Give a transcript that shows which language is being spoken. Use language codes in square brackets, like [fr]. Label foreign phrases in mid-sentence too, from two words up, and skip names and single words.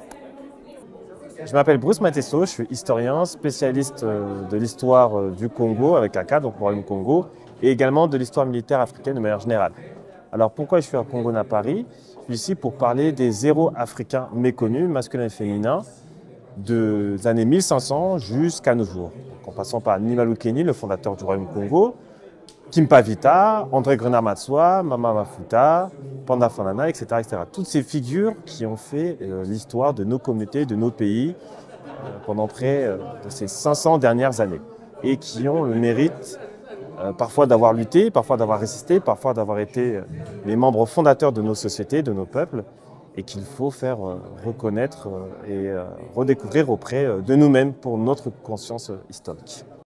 [fr] Je m'appelle Bruce Matesso, je suis historien, spécialiste de l'histoire du Congo, avec un cas, donc le Royaume Congo, et également de l'histoire militaire africaine de manière générale. Alors pourquoi je suis à Congo na Paris? Je suis ici pour parler des héros africains méconnus, masculins et féminins, des années 1500 jusqu'à nos jours. En passant par Nimalo Kenny, le fondateur du Royaume Congo, Kimpa Vita, André Grenard-Matsua, Mama Mafuta, Panda Fanana, etc., etc. Toutes ces figures qui ont fait l'histoire de nos communautés, de nos pays pendant près de ces 500 dernières années et qui ont le mérite parfois d'avoir lutté, parfois d'avoir résisté, parfois d'avoir été les membres fondateurs de nos sociétés, de nos peuples et qu'il faut faire reconnaître et redécouvrir auprès de nous-mêmes pour notre conscience historique.